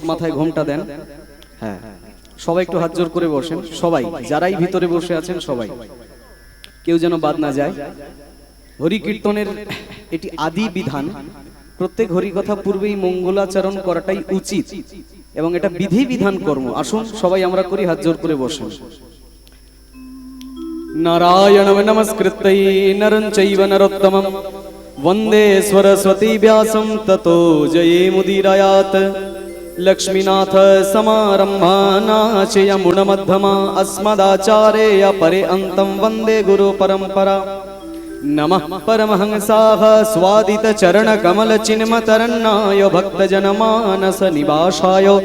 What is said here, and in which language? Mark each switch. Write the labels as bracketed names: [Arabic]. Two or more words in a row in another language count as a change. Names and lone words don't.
[Bangla] মাথায় ঘোমটা দেন হ্যাঁ সবাই একটু হাত জোর করে বসেন সবাই যারাই ভিতরে বসে আছেন সবাই কেউ যেন বাদ না যায় হরি কীর্তনের এটি আদি বিধান প্রত্যেক হরি কথা পূর্বেই মঙ্গলাচরণ করাটাই উচিত এবং এটা বিধি বিধান কর্ম আসুন সবাই আমরা করি হাত জোর করে বসেন [Sanskrit] नारायणं नमस्कृत्य नरं चैव नरोत्तमं वन्दे सरस्वती व्यासं ततो जयेमुदीरयात् लक्ष्मीनाथ समारम्भा नाचयमुनमध्यमा अस्मदाचार्य पर्यन्तं वन्दे गुरुपरम्परा नमः परमहंसाः स्वादितचरणकमलचिन्मतरन्नाय भक्तजनमानसनिवासाय